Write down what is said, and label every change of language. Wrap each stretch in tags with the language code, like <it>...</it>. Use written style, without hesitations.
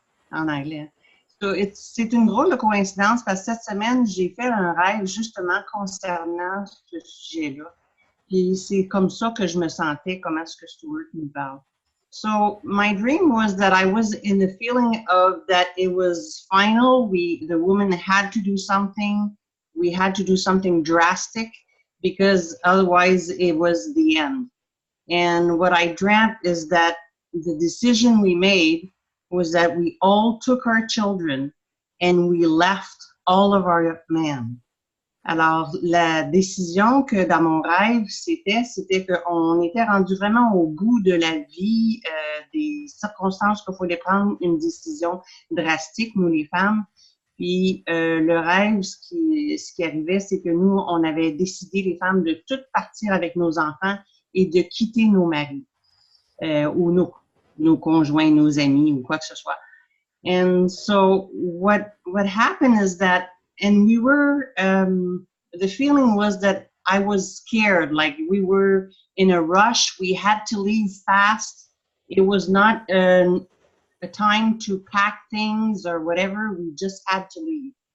<fr>En anglais. So c'est une drôle de coïncidence parce que cette semaine, j'ai fait un rêve justement concernant ce sujet-là. Puis c'est comme ça que je me sentais, comment est-ce que Stuart nous parle.</fr> <en>So my dream was that I was in the feeling of that it was final. The woman had to do something. We had to do something drastic because otherwise it was the end. And what I dreamt is that the decision we made was that we all took our children and we left all of our men.</en> <fr>Alors, la décision que dans mon rêve, c'était qu'on était rendu vraiment au bout de la vie, des circonstances qu'il fallait prendre une décision drastique, nous les femmes. Puis le rêve, ce qui arrivait, c'est que nous, on avait décidé, les femmes, de toutes partir avec nos enfants et de quitter nos maris ou nos conjoints, nos amis ou quoi que ce soit.</fr> <en>And so what happened is that, and we were, the feeling was that I was scared, like we were in a rush, we had to leave fast. It was not a time to pack things or whatever, we just had to leave.</en>